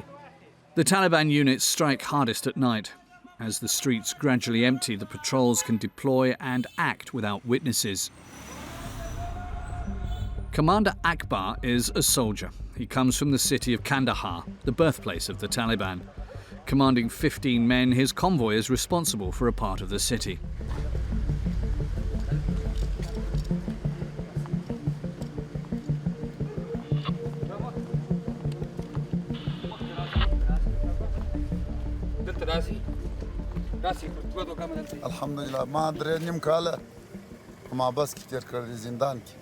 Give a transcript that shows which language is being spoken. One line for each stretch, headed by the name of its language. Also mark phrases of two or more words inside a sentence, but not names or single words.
English: The Taliban units strike hardest at night. As the streets gradually empty, the patrols can deploy and act without witnesses. Commander Akbar is a soldier. He comes from the city of Kandahar, the birthplace of the Taliban. Commanding 15 men, his convoy is responsible for a part of the city.
Pashto: الحمدلله ما درې نیم کاله په محبس کې تېر کړی زندان کې